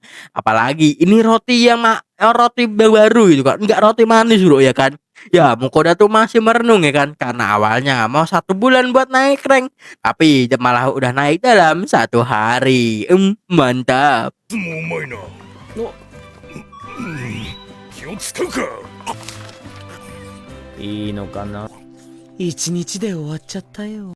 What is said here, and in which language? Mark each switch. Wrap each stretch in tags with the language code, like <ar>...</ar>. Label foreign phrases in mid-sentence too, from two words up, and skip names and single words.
<id>Apalagi ini roti yang roti baru itu kan, enggak roti manis bro ya kan. Ya Mukoda tuh masih merenung ya kan, karena awalnya mau 1 bulan buat naik rank, tapi malah udah naik dalam 1 hari. Mantap.</id> <ja>いいのかな。一日で終わっちゃったよ。</ja>